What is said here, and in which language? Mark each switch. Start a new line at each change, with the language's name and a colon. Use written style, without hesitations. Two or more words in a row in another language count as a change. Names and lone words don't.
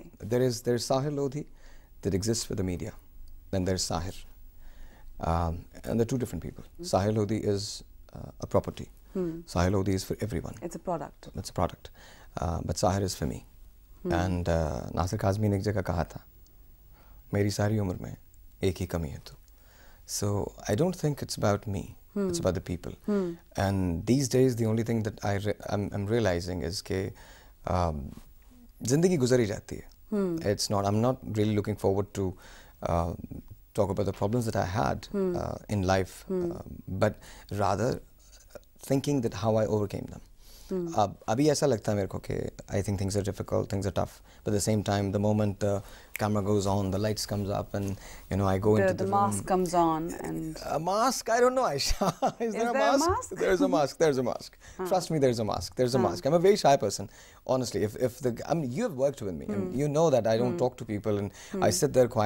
English: There's Sahil Lodhi that exists for the media. Then there's Sahir. And they're two different people. Sahil Lodhi is a property. Sahil Lodhi is for everyone. It's a product. It's a product. But Sahir is for me.
Urdu: And ناصر کاظمی نے ایک جگہ کہا تھا، میری ساری عمر میں ایک ہی کمی ہے تو.
English: So I don't think it's about me. It's about the people. And these days, the only thing that I'm realizing is that
Urdu: زندگی گزاری جاتی ہے.
English: It's not. I'm not really looking forward to talk about the problems that I had in life, but rather thinking that how I overcame them.
Urdu: ابھی ایسا لگتا ہے میرے کو کہ
English: I think things are difficult, things are tough, but at the same time, the moment the camera goes on, the lights comes up, and I go into the room. mask comes on, and a mask? I don't know, Aisha. Is there a mask? There's a mask. There's a mask. Trust me, there's a mask. There's a mask. I'm a very shy person, honestly. I mean, you have worked with me, and you know that I don't talk to people, and I sit there quietly.